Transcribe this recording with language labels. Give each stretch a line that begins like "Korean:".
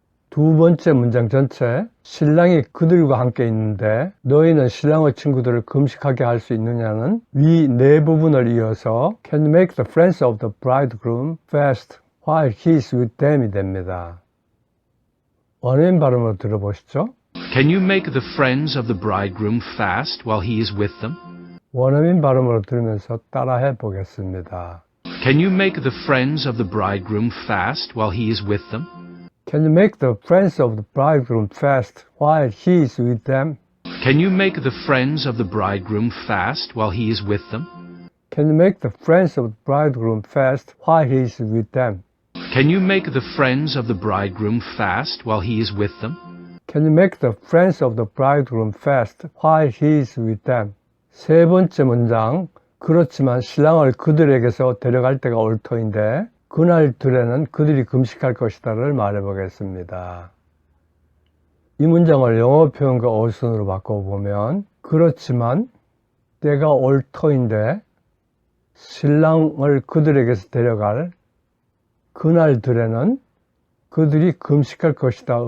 Korean: 두 번째 문장 전체, 신랑이 그들과 함께 있는데 너희는 신랑의 친구들을 금식하게 할 수 있느냐는 위 네 부분을 이어서
English: can you make the friends of the bridegroom fast while he is with them
Korean: 이 됩니다. 원어민 발음으로 들어보시죠.
English: Can you make the friends of the bridegroom fast while he is with them?
Korean: 원어민 발음으로 들으면서 따라해 보겠습니다.
English: Can you make the friends of the bridegroom fast while he is with them? Can you make the friends of the bridegroom fast while he is with them? Can you make the friends of the bridegroom fast while he is with them? Can you make the friends of the bridegroom fast while he is with them? Can you make the friends of the bridegroom fast while he is with them? Can you make the friends of the bridegroom fast while he is with them?
Korean: 세 번째 문장, 그렇지만 신랑을 그들에게서 데려갈 때가 올 터인데 그날들에는 그들이 금식할 것이다를 말해보겠습니다. 이 문장을 영어 표현과 어순으로 바꿔보면, 그렇지만 때가 올 터인데 신랑을 그들에게서 데려갈 그날들에는 그들이 금식할 것이다.